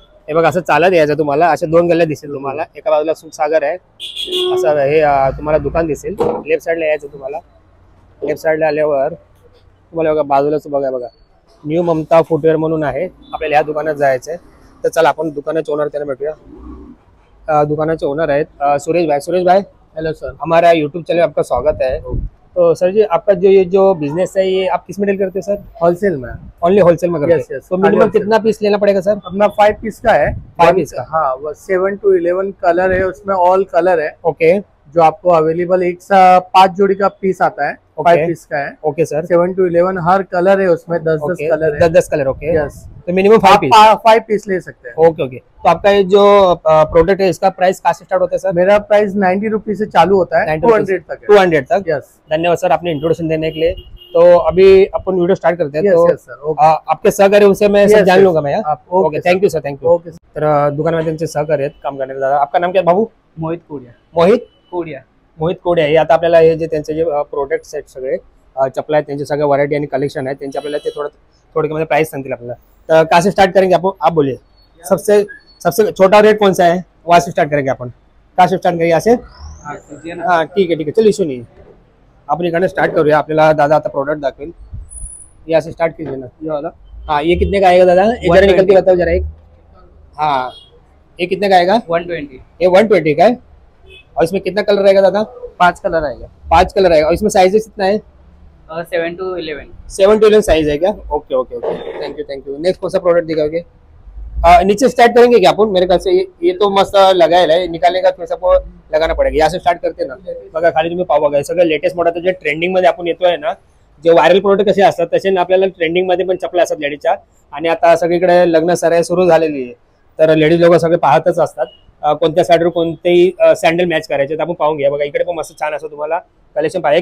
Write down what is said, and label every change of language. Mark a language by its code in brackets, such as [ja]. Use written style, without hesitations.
[mr] हे बघा, असं चालत यायचं तुम्हाला, अशा 2 गल्ल्या दिसेल तुम्हाला. एका बाजूला सुखसागर आहे, असं हे तुम्हाला दुकान दिसेल. लेफ्ट साईडला यायचं तुम्हाला. लेफ्ट साईडला आल्यावर तुम्हाला बघा बाजूलाच बघा न्यू ममता फुटवेअर म्हणून आहे. आपल्याला ह्या दुकानात जायचंय. तर चला आपण दुकानाचे ओनर त्यांना भेटूया. दुकानाचे ओनर आहेत सुरेश भाई. [hi] सुरेश भाई, हेलो सर, हमारा यूट्यूब चैनल आपका स्वागत है. तो सर जी, आपका जो बिजनेस है ये आप किस में डील करते हैं सर? होलसेल में, ओनली होलसेल में करते हैं. [en] Yes. [hi] तो मिनिमम कितना पीस लेना पड़ेगा सर? अपना 5 पीस का है. 5 पीस का, हाँ, वो 7 to 11 कलर है, उसमें ऑल कलर है. [en] Okay. [hi] जो आपको अवेलेबल 5 जोड़ी का पीस आता है. 5 पीस का है. [en] Okay sir. [hi] 7 to 11 हर colour है, उसमें 10-10 कलर है. 10-10 कलर. ओके. [en] Yes. [hi] तो मिनिमम 5 पीस ले सकते हैं. [en] Okay okay. [hi] तो आपका ये जो प्रोडक्ट है इसका प्राइस कहाँ से स्टार्ट होता है सर? मेरा प्राइस 90 रुपीज से चालू होता है, 200 तक है. 200 तक. [en] Yes. [hi] धन्यवाद सर आपने इंट्रोडक्शन देने के लिए. तो अभी अपन वीडियो स्टार्ट करते हैं. [en] Yes sir. [hi] आपके सहकारी उनसे मैं सब जान लूंगा मैं. [en] Okay, thank you sir, thank you. Okay. [mr] तर दुकानामध्ये त्यांचे सहकारी आहेत काम करणारे दादा. [hi] आपका नाम क्या बाबू? मोहित कोडिया. मोहित कोडिया. [mr] हे आता आपल्याला हे जे त्यांचे जे प्रोडक्ट्स आहेत सगळे चप्पल आहेत, त्यांचे सगळे व्हरायटी आणि कलेक्शन आहे त्यांचे, आपल्याला ते थोडक्यामध्ये प्राइस सांगतील आपल्याला. [hi] तर कहाँ से स्टार्ट करेंगे आप बोलिए. सबसे छोटा रेट कौन सा है, वहाँ से स्टार्ट करेंगे अपन. कहाँ से स्टार्ट करेंगे? यहाँ से. हाँ ठीक है चलो, इशू नहीं. [mr] आपण इकडे स्टार्ट करूया. आपल्याला दादा आता प्रोडक्ट दाखवेल. [hi] यहाँ से स्टार्ट कीजिए ना. ये वाला. हाँ, ये कितने का आएगा दादा? एक जरा निकल के बताओ जरा एक. हाँ, ये कितने का आएगा? 120. ये 120 का है. और इसमें कितना कलर रहेगा दादा? 5 कलर आएगा. 5 कलर आएगा. और इसमें साइजेस कितना है? 7 to 11. 7 to 11 साइज है क्या? [en] Okay okay okay. Thank you. [hi] Next कौन सा प्रोडक्ट दिखाओगे? नीचे स्टार्ट करेंगे क्या अपन? मेरे ख्याल से ये तो मस्त लगायला है, निकालने का थोड़ा सा लगाना पड़ेगा. यहाँ से स्टार्ट करते ना. [mr] बघा खाली तुम्ही पाहू बघा सगळं लेटेस्ट मॉडेल जे ट्रेंडिंग मध्ये आपण येतोय ना, जे व्हायरल प्रोडक्ट कसे असतात तसे आपल्याला ट्रेंडिंग मध्ये पण चपला असतात लेडीजच्या. आणि आता सगळीकडे लग्न सराई सुरू झालेली आहे, तर लेडीज लोक सगळे पाहतच असतात कोणत्या साईडवर कोणतेही सँडल मॅच करायचे. तर आपण पाहून घ्या बघा, इकडे पण मस्त छान असं तुम्हाला कलेक्शन पाहिजे.